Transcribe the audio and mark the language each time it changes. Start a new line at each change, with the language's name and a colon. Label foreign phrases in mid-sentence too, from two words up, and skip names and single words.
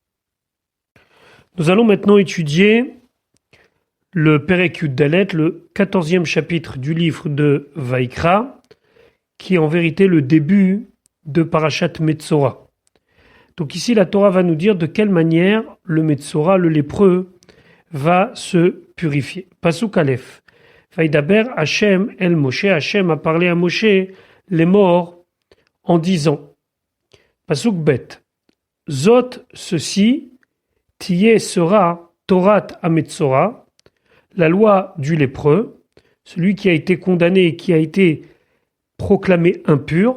French: Nous allons maintenant étudier le
Hebrew: פרק יד,
French: le 14e chapitre du livre de Vaikra, qui est en vérité le début de Parashat Metzora. Donc ici, la Torah va nous dire de quelle manière le Metzora, le lépreux, va se purifier.
Hebrew: פסוק א. וידבר השם אל משה.
French: Hachem a parlé à Moshe, les morts, en disant.
Hebrew: פסוק ב.
French: Zot, ceci, Tiye sera
Hebrew: תורת המצורע,
French: la loi du lépreux, celui qui a été condamné et qui a été proclamé impur.